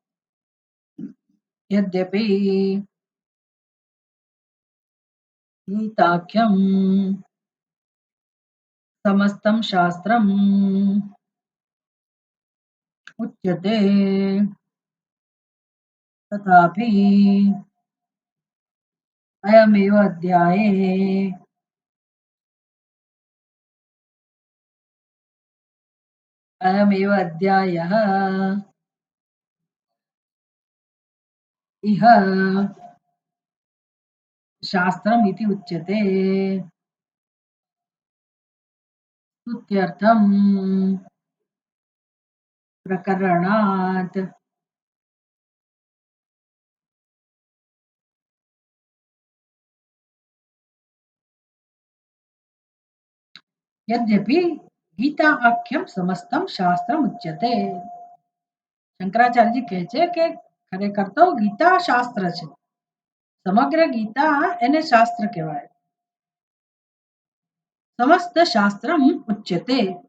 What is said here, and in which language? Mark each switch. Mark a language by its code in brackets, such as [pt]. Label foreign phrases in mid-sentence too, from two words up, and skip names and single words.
[sa] यद्यपि गीताख्यम् समस्तम् शास्त्रम् उच्यते तथापि अयमेव अध्याये अयमेव अध्यायः इह शास्त्रम् इति उच्यते. स्तुत्यर्थं प्रकरणात् यद्यपि गीता आख्यम् समस्तम् शास्त्रम् उच्यते. [gu] શંકરાચાર્યજી કહે છે કે ખરેખર તો ગીતા શાસ્ત્ર છે, સમગ્ર ગીતા એને શાસ્ત્ર કહેવાય. [sa] समस्त शास्त्रम् उच्यते.